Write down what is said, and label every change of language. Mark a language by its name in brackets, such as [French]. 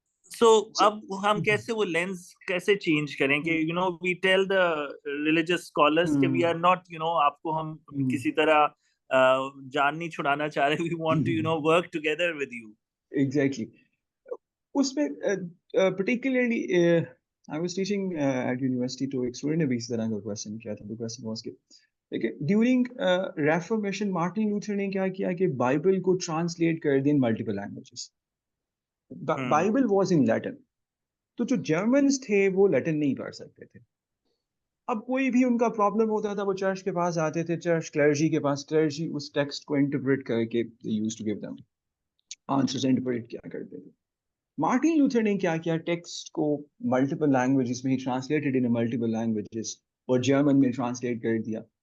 [Hindi] So अब हम कैसे वो लेंस कैसे चेंज करें कि [English] we tell the religious scholars [Hindi] कि [English] we are not [Hindi] आपको हम किसी तरह जान नहीं छुड़ाना चाह रहे, [English] we want to work together with you. Exactly. [Hindi] उसमें [English] particularly I was teaching at university to [Hindi] एक student ने भी इस तरह का question किया था. [English] The question was कि during Reformation, Martin Luther [Hindi] ने क्या किया कि [English] Bible को translate [Hindi] कर दिया [English] in multiple languages. Bible was in Latin. [Hindi] तो जो Germans थे वो Latin नहीं पढ़ सकते थे. अब कोई भी उनका प्रॉब्लम होता था, वो चर्च के पास आते थे, चर्च क्लर्जी के पास, क्लर्जी उस टेक्स्ट को इंटरप्रेट करके [English] they used to give them [Hindi] answers interpret किया करते थे. मार्टिन लूथर ने क्या किया, टेक्स्ट को मल्टीपल लैंग्वेजेस में ही [English] translated in multiple languages [Hindi] और जर्मन में ट्रांसलेट कर दिया.